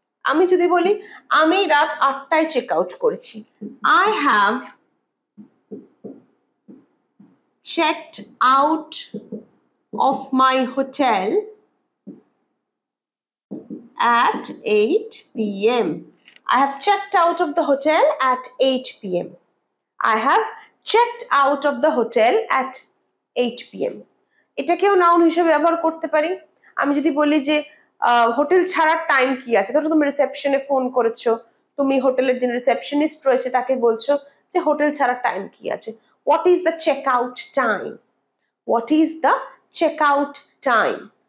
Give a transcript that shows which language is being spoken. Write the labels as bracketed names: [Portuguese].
[Bangla] আমি যদি বলি আমি রাত 8টায় চেক আউট করেছি, [English] I have checked out of my hotel at 8 p.m. I have checked out of the hotel at 8 p.m. I have checked out of the hotel at 8 p.m. [Bangla] এটাকেও noun হিসেবে ব্যবহার করতে পারি। আমি যদি বলি যে হোটেল ছাড়ার টাইম কি আছে, ধরো তুমি রিসেপশনে ফোন করেছো, তুমি হোটেলের যে রিসেপশনিস্ট রয়েছে তাকে বলছো যে হোটেল ছাড়ার টাইম কি আছে, [English] what is the checkout time, [Bangla] what is the checkout time.